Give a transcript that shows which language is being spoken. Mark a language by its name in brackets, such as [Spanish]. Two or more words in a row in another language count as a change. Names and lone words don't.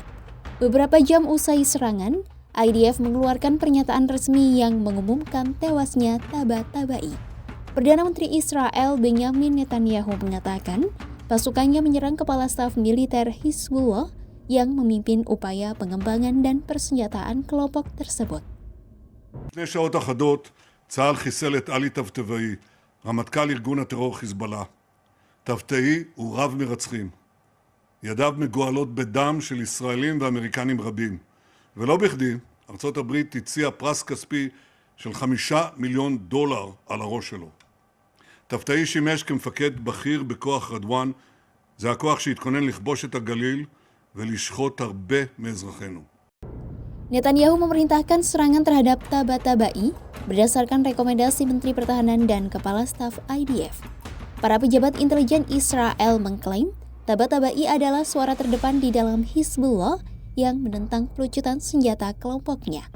[Indonesian] Beberapa jam usai serangan, IDF mengeluarkan pernyataan resmi yang mengumumkan tewasnya Tabatabai. Perdana Menteri Israel Benjamin Netanyahu mengatakan pasukannya menyerang kepala staf militer Hizbullah yang memimpin upaya pengembangan dan persenjataan kelompok tersebut. [Hebrew] לפני שעות אחדות, צה"ל חיסל את עלי טבטבאי, רמטכ"ל ארגון הטרור חיזבאללה. טבטאי הוא רב מרצחים. ידיו מגואלות בדם של ישראלים ואמריקנים רבים. ולא בכדי, ארצות הברית הציעה פרס כספי של $5 מיליון על הראש שלו. טבטאי שימש כמפקד בכיר בכוח רדואן, זה הכוח שהתכונן לכבוש את הגליל ולשחוט הרבה מאזרחינו. [Indonesian] Netanyahu memerintahkan serangan terhadap Tabatabai berdasarkan rekomendasi Menteri Pertahanan dan Kepala Staf IDF. Para pejabat intelijen Israel mengklaim Tabatabai adalah suara terdepan di dalam Hizbullah yang menentang pelucutan senjata kelompoknya.